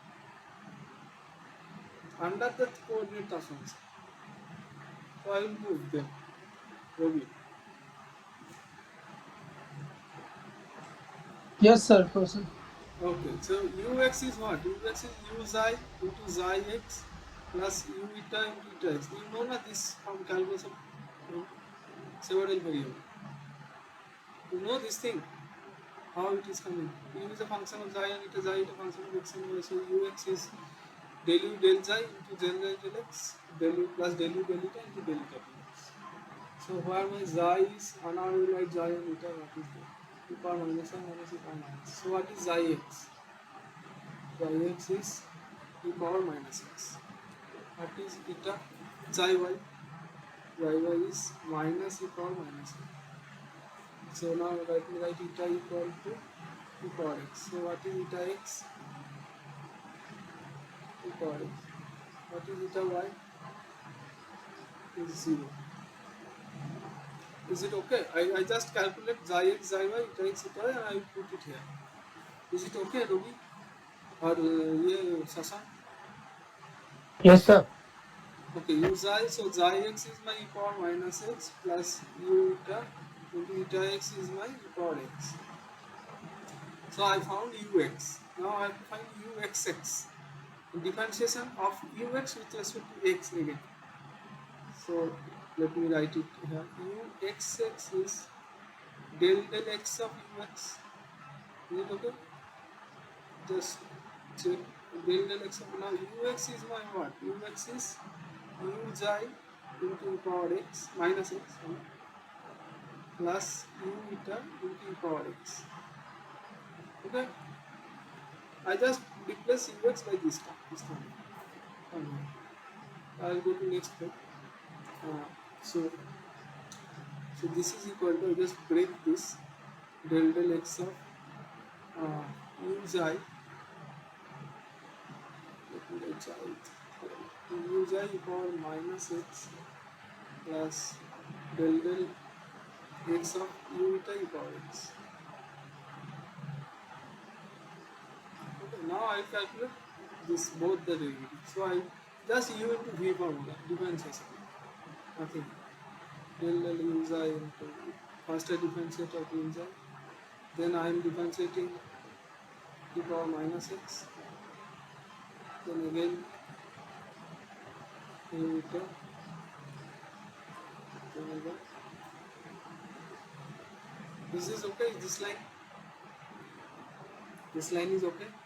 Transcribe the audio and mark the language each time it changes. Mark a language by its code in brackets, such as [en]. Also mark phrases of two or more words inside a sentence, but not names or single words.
[en] Under the coordinate transformation. So I will move them. Ravi. Yes, sir, proceed. Okay, so ux is what? Ux is u xi into xi x plus u eta into eta x. You know not this from calculus of several variable. You know this thing, how it is coming. U is a function of xi and eta, xi is a function of x and y. So ux is del u del xi into del y del x, del u plus del u del eta into del eta del x. So where my xi is, and now we write xi and eta, what is there? E power minus 1 minus e power minus. So what is xi x? Xi x is e power minus x. What is eta? Xi y. Xi y is minus e power minus x. So now let me write eta equal to e power x. So what is eta x? E power x. What is eta y? Is 0. Is it okay? I just calculate xi x, xi y, eta x, eta y, and I put it here. Is it okay, Robi? Or Sasan? Yes, sir. Okay, u xi, so xi x is my e power minus x plus u eta into eta x is my e power x. So I found ux. Now I have to find uxx. Differentiation of ux with respect to x again. So let me write it here. Uxx is del x of ux. Is it okay? Just check del x of, now ux is my what? Ux is u xi into e power x minus x plus u eta into e power x. Okay? I just replace ux by this time. I will go to next step. So this is equal to, I just break this del x of u xi. Let me write u xi e power minus x plus del x of u eta e power x. now I calculate this both the derivatives. So I just u into v formula, differentiation, nothing. Del u xi into first I differentiate of u xi, then I am differentiating e power minus x, then again u eta, then again. This is okay, this line is okay.